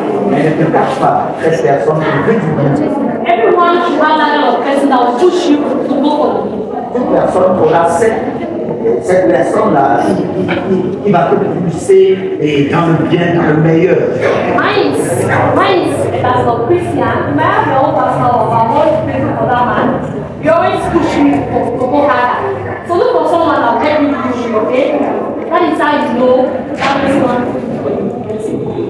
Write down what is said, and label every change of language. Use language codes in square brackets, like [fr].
[fr] Mais ne te cache pas, cette personne te veut du bien. [en] Everyone should have that kind of person that will push you to go for it. [fr] Toute personne aura cette personne-là qui va te pousser dans le bien, dans le meilleur. [en] Mine is Pastor Christian. I have your own pastor of our whole place for that man. You always push me to go harder. So look for someone that will help you push you, okay? That is how you know that person.